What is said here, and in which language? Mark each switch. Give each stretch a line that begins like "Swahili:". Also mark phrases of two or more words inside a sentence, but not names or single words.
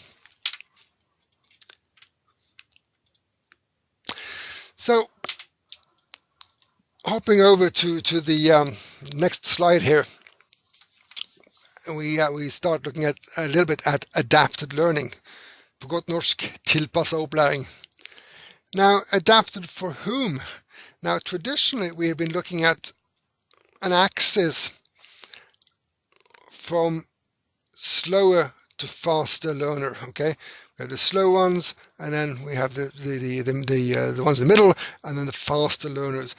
English: So, hopping over to the next slide here, we start looking at a little bit at adapted learning.
Norwegian: På godt norsk, tilpasset opplæring.
English: Now, adapted for whom? Now, traditionally, we have been looking at an axis from slower to faster learner. Okay, we have the slow ones, and then we have the ones in the middle, and then the faster learners.